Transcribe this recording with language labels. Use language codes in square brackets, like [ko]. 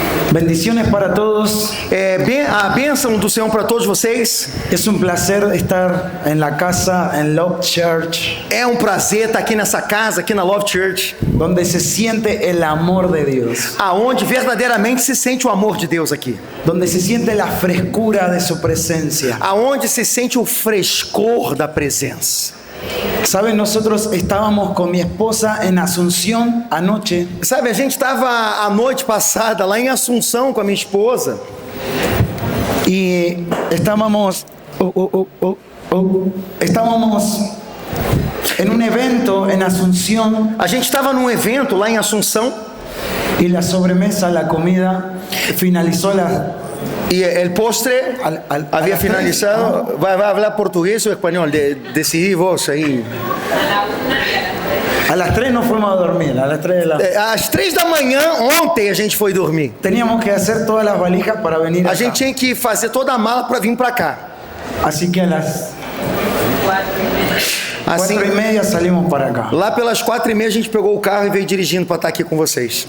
[es] Bendiciones para todos. [pt] A bênção do Senhor para todos vocês. [es] Es un placer estar en la casa, en Love Church. [pt] É um prazer estar aqui nessa casa, aqui na Love Church, [es] donde se siente el amor de Dios. [pt] Aonde verdadeiramente se sente o amor de Deus aqui. [es] Donde se siente la frescura de su presencia. [pt] Aonde se sente o frescor da presença. [es] Saben, nosotros estábamos con mi esposa en Asunción anoche. [pt] Sabe, a gente estava a noite passada lá em Assunção com a minha esposa. [es] Y estábamos en un evento en Asunción. [pt] A gente estava num evento lá em Assunção. [es] Y la sobremesa, la comida, finalizó [pt] E o postre havia finalizado. Vai falar português ou espanhol? [es] Decidi vos aí. A las 3 nos fuimos a dormir, a las 3 de la... [pt] Às 3 da manhã, ontem a gente foi dormir. [es] Teníamos que hacer todas las valijas para venir acá. [pt] A gente tinha que fazer toda a mala para vir para cá. [es] Así que a las 4:30 salimos [pt] para cá. Lá pelas 4:30 a gente pegou o carro e veio dirigindo para estar aqui com vocês.